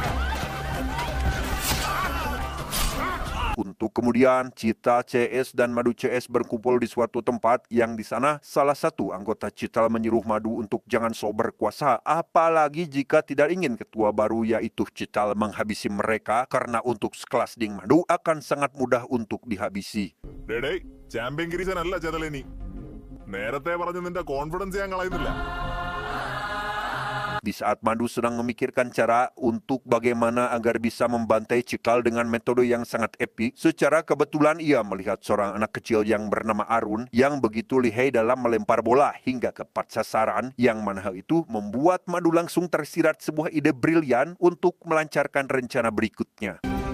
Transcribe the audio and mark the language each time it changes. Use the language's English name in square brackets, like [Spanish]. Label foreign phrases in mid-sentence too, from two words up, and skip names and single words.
[Indonesian] Untuk kemudian, Cita CS dan Madu CS berkumpul di suatu tempat yang di sana salah satu anggota Cital menyuruh Madu untuk jangan sok berkuasa, apalagi jika tidak ingin ketua baru yaitu Cital menghabisi mereka karena untuk sekelas Ding Madu akan sangat mudah untuk dihabisi. [Malayalam] ചാമ്പ്യൻ ഗിരീശനല്ല ചെതലിനി നേരത്തെ പറഞ്ഞു നിന്റെ കോൺഫിഡൻസ് ഞാൻ കളയുന്നില്ല. [Indonesian] Di saat Madu sedang memikirkan cara untuk bagaimana agar bisa membantai Cikal dengan metode yang sangat epik, secara kebetulan ia melihat seorang anak kecil yang bernama Arun yang begitu lihai dalam melempar bola hingga tepat sasaran, yang mana hal itu membuat Madu langsung tersirat sebuah ide brilian untuk melancarkan rencana berikutnya.